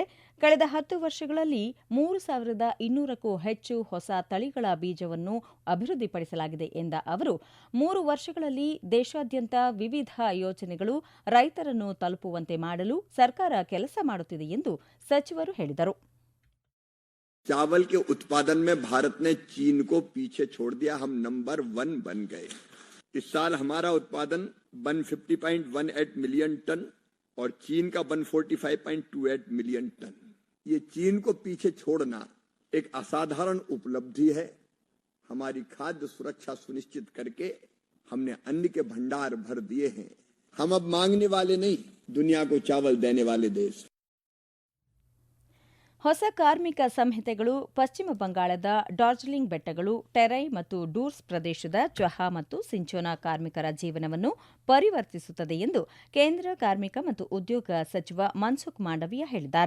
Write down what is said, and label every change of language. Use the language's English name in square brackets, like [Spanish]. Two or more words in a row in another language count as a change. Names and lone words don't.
[Kannada] ಕಳೆದ 10 ವರ್ಷಗಳಲ್ಲಿ 3,200ಕ್ಕೂ ಹೆಚ್ಚು ಹೊಸ ತಳಿಗಳ ಬೀಜವನ್ನು ಅಭಿವೃದ್ಧಿಪಡಿಸಲಾಗಿದೆ ಎಂದ ಅವರು, 3 ವರ್ಷಗಳಲ್ಲಿ ದೇಶಾದ್ಯಂತ ವಿವಿಧ ಯೋಜನೆಗಳು ರೈತರನ್ನು ತಲುಪುವಂತೆ ಮಾಡಲು ಸರ್ಕಾರ ಕೆಲಸ ಮಾಡುತ್ತಿದೆ ಎಂದು ಸಚಿವರು ಹೇಳಿದರು. [Hindi] चावल के उत्पादन में भारत ने चीन को पीछे छोड़ दिया. हम नंबर 1 बन गए. इस साल हमारा उत्पादन 150.18 [English] million ton [Hindi] और चीन का 145.28 [English] million ton. [Hindi] ये चीन को पीछे छोड़ना एक असाधारण उपलब्धि है. हमारी खाद्य सुरक्षा सुनिश्चित करके हमने अन्न के भंडार भर दिए हैं. हम अब मांगने वाले नहीं, दुनिया को चावल देने वाले देश. [Kannada] ಹೊಸ ಕಾರ್ಮಿಕ ಸಂಹಿತೆಗಳು ಪಶ್ಚಿಮ ಬಂಗಾಳದ ಡಾರ್ಜಿಲಿಂಗ್ ಬೆಟ್ಟಗಳು, ಟೆರೈ ಮತ್ತು ಡೂರ್ಸ್ ಪ್ರದೇಶದ ಚಹಾ ಮತ್ತು ಸಿಂಚೋನಾ ಕಾರ್ಮಿಕರ ಜೀವನವನ್ನು ಪರಿವರ್ತಿಸುತ್ತದೆ ಎಂದು ಕೇಂದ್ರ ಕಾರ್ಮಿಕ ಮತ್ತು ಉದ್ಯೋಗ ಸಚಿವ ಮನ್ಸುಖ್ ಮಾಂಡವೀಯ ಹೇಳಿದ್ದಾರೆ.